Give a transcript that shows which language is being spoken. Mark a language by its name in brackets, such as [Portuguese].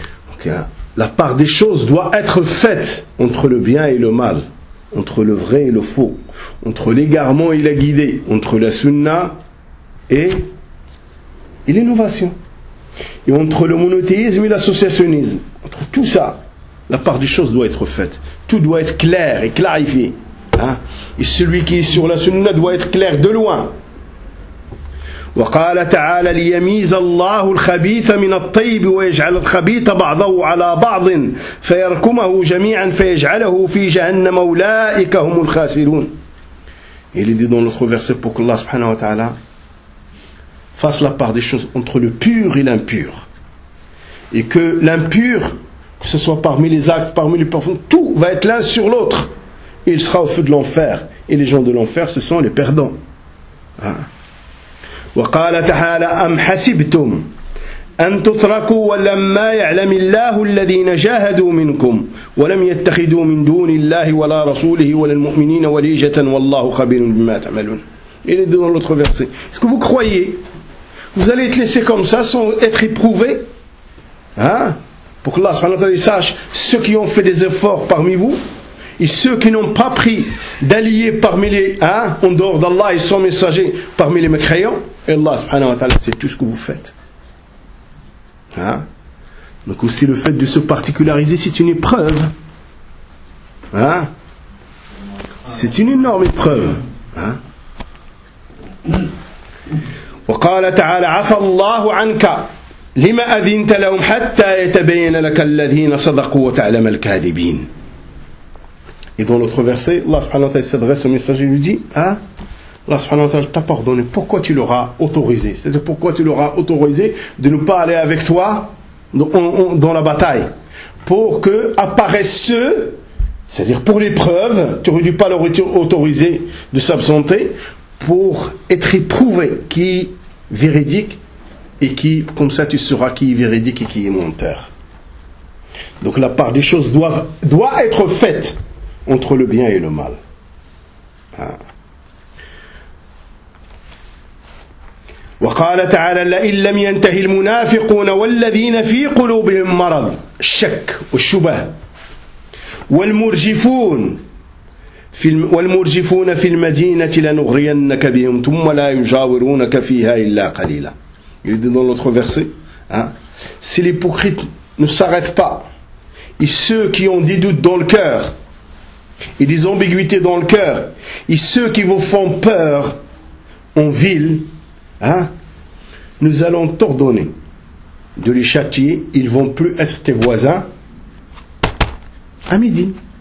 [French] Donc, hein, la part des choses doit être faite entre le bien et le mal, entre le vrai et le faux, entre l'égarement et la guidée, entre la sunna et l'innovation. Et entre le monothéisme et l'associationnisme, entre tout ça, la part des choses doit être faite. tout doit être clair et clarifié. Hein? Et celui qui est sur la sunna doit être clair de loin. [Arabic] وقال تعالى ليميز الله الخبيث من الطيب ويجعل الخبيث بعضه على بعض فيركمه جميعا فيجعله في جهنم أولئك هم الخاسرون. [French] Il est dit dans l'autre verset pour que Allah subhanahu wa ta'ala fasse la part des choses entre le pur et l'impur. Et que l'impur, que ce soit parmi les actes, parmi les parfums, tout va être l'un sur l'autre. Et il sera au feu de l'enfer. Et les gens de l'enfer, ce sont les perdants. [Arabic] وقال تعالى أم حسبتم أن تتركوا ولما يعلم الله الذين جاهدوا منكم ولم يتخذوا من دون الله ولا رسوله ولا المؤمنين وليجة والله خبير بما تعملون. [French] Il est dit dans l'autre verset. Est-ce que vous croyez, vous allez être laissé comme ça sans être éprouvé, hein? Pour que Allah subhanahu wa ta'ala sache ceux qui ont fait des efforts parmi vous et ceux qui n'ont pas pris d'alliés parmi les, hein, en dehors d'Allah et son messager parmi les mécréants. Et Allah subhanahu wa ta'ala sait tout ce que vous faites. Hein? Donc aussi le fait de se particulariser, c'est une épreuve. Hein? C'est une énorme épreuve. Hein? [Arabic] وقال تعالى عفى الله عنك لما أذنت لهم حتى يتبين لك الذين صدقوا وتعلم الكاذبين. [French] Et dans l'autre verset, Allah subhanahu wa ta'ala s'adresse au messager et lui dit, hein? Allah subhanahu wa ta'ala t'a pardonné. Pourquoi tu l'auras autorisé? C'est-à-dire pourquoi tu l'auras autorisé de ne pas aller avec toi dans la bataille? Pour que apparaissent ceux, c'est-à-dire pour l'épreuve, tu aurais dû pas leur autoriser de s'absenter pour être éprouvé qui est véridique et qui, comme ça tu sauras qui est véridique et qui est menteur. Donc la part des choses doit être faite entre le bien et le mal. Hein? [Arabic] وقال تعالى لئن لم ينتهي المنافقون والذين في قلوبهم مرض الشك والشبه والمرجفون في المدينة لنغرينك بهم ثم لا يجاورونك فيها إلا قليلا. [French] Il dit dans l'autre verset, hein, si l'hypocrite ne s'arrête pas, et ceux qui ont des doutes dans le cœur et des ambiguïtés dans le cœur, et ceux qui vous font peur en ville, hein, nous allons t'ordonner de les châtier, ils ne vont plus être tes voisins à midi.